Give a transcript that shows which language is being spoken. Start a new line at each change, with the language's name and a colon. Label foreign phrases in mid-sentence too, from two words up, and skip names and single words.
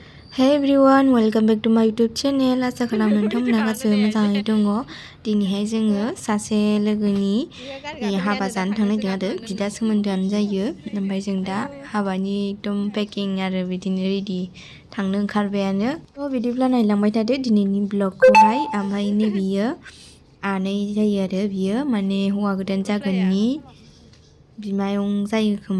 English: Hey everyone, welcome back to my YouTube channel.
Bodo: आसा खालामो नोंथांमोना गासैबो मोजाङै दङ। दिनैहाय जोङो सासे लोगोनि हाबा जानो थांनायदों आरो बिदा सोमोन्दोआनो जायो। ओमफ्राय जों दा हाबानि एकदम पेकिं आरो बिदिनो रेडि थांनो ओंखारबायानो। थ' बिदिब्ला नायलांबाय थादो दिनैनि ब्लगखौहाय। ओमफ्राय नैबेयो आनै जायो आरो बियो माने हौवा गोदान जागोननि बिमायं जायो खोमा।